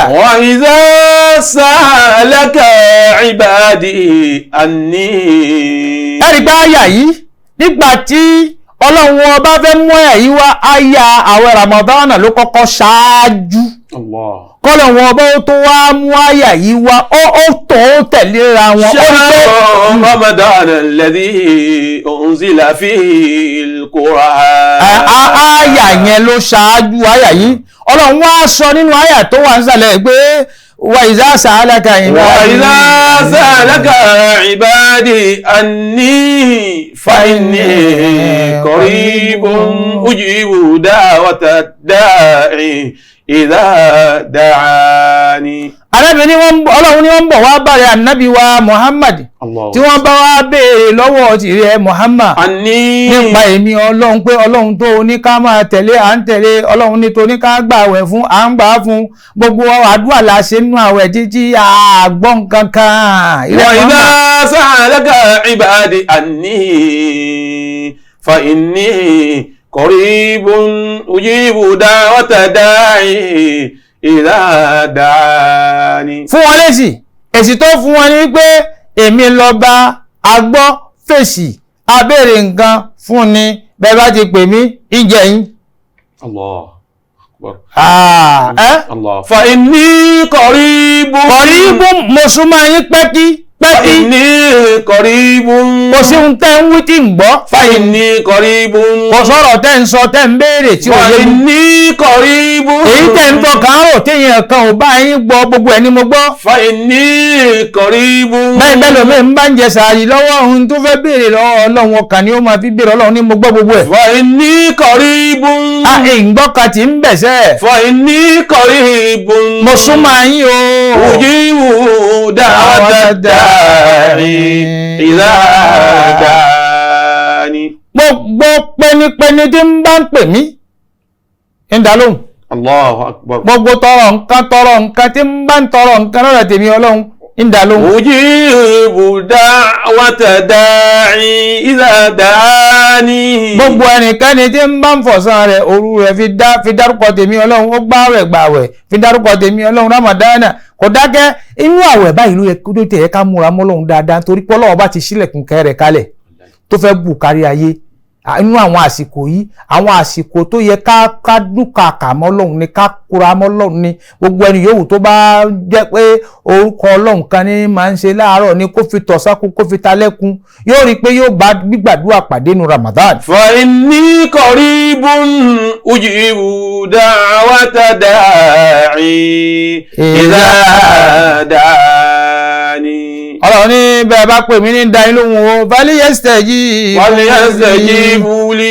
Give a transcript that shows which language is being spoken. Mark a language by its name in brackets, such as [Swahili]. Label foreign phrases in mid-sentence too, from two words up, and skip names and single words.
[Arabic] وإذا سألك عبادي عني. [Yoruba] ẹ̀rí pé àyà yìí nígbà tí ọlọ́run ọba fẹ́ mú àyà yìí wá àyà àwẹ̀ Ramadan ló kọ́kọ́ ṣáájú. Allah. kọ́lọ̀ wọn ọba ó tó wá mú àyà yìí wá ó tó tẹ̀léra wọn. [Arabic] شهر رمضان الذي أنزل فيه القرآن. [Yoruba] àyà yẹn ló ṣáájú àyà yìí ọlọ́run wá sọ nínú àyà tó wà nísàlẹ̀ pé [Arabic] وإذا سألك عبادي عني فإني قريب أجيب دعوة الداع إذا دعان. [Yoruba] arábìnrin ọlọ́run ni wọ́n ń bọ̀ wá bàrẹ̀ ànábì wa Muhammad tí wọ́n bá wá béèrè lọ́wọ́ tìrẹ Muhammad nípa èmi ọlọ́run pé ọlọ́run tó ní ká máa tẹ̀lé à ń tẹ̀lé ọlọ́run ní tó ní ká gbààwẹ̀ fún à ń gbà fún gbogbo àdúrà la ṣe nínú àwẹ̀ jíjí àgbọ̀n kankan. [Arabic] وإذا سألك عبادي عني فإني قريب أجيب دعوة الداع إذا دعان. [Yoruba] fún wọn lésì èsì tó fún wọn ni pé èmi lọ́ba agbọ́ fèsì abéèrè nǹkan fún ni bẹ́ẹ̀ bá ti pè mí ìjẹ́ yín. [Arabic] الله أكبر. الله. فإني قريب [Yoruba] mo súnmọ́ yín pẹ́kí. [Arabic] فإني قريب. [Yoruba] Kò sí ohun tẹ́ ń wí tí ń gbọ́. [Arabic] فإني قريب. [Yoruba] Kò sọ̀rọ̀ tẹ́ ń sọ tẹ́ ń béèrè tí ò yé mi. [Arabic] فإني قريب. [Yoruba] Èyí tẹ́ ń tọkàn rò téèyàn kan ò bá yín gbọ́ gbogbo ẹ̀ ni mo gbọ́. [Arabic] فإني قريب. [Yoruba] Bẹ́ẹ̀ lómi ń bá ń jẹ sàárì lọ́wọ́ ohun tó fẹ́ béèrè lọ́wọ́ Ọlọ́run ọkàn ni ó máa fi béèrè Ọlọ́run ní mo gbọ́ gbogbo ẹ̀. [Arabic] فإني قريب. [Yoruba] A ìgbọ́ka tí ń bẹ̀sẹ̀. [Arabic] فإني قريب. [Yoruba] Mo súnmọ́ yín o. [Arabic] أجيب دعوة الداع إذا دعان. [Yoruba] Gbogbo pẹnipẹni tí ń bá ń pè mí ń dá lóhùn. [Arabic] الله أكبر. [Yoruba] Gbogbo tọrọ nǹkan tí ń bá ń tọrọ nǹkan lọ́dọ̀ tèmi Ọlọ́run ń dá lóhùn. [Arabic] أجيب دعوة الداع إذا دعان. [Yoruba] Gbogbo ẹnikẹ́ni tí ń bá ń fọ̀sán rẹ̀ òru rẹ̀ fi dárúkọ tèmi Ọlọ́run ó gbààwẹ̀ fi dárúkọ tèmi Ọlọ́run Ramadana kò dákẹ́ inú àwẹ̀ báyìí ló yẹ kó tó tẹ̀ ká múra mọ́ Ọlọ́run dáadáa torí pé Ọlọ́run bá ti ṣílẹ̀kùn kẹrẹ̀ kalẹ̀ tó fẹ́ bù kárí ayé inú àwọn àsìkò yìí àwọn àsìkò tó yẹ ká dúkàkà mọ́ Ọlọ́run ni ká kúra mọ́ Ọlọ́run ni gbogbo ẹni yòówù tó bá jẹ́ pé orúkọ Ọlọ́run kan ní máa ń ṣe láàárọ̀ ni kó fi tọ̀sákún kó fi talẹ́kún yóò rí i pé yóò bá gbígbàdúrà pàdé nu Ramadan. [Arabic] فإني قريب أجيب دعوة الداع إذا دعان. [Yoruba] Ọlọ́run ní bẹ́ẹ̀ bá pè mí ní dáin lóhùn o [Arabic] فليستجيبوا لي.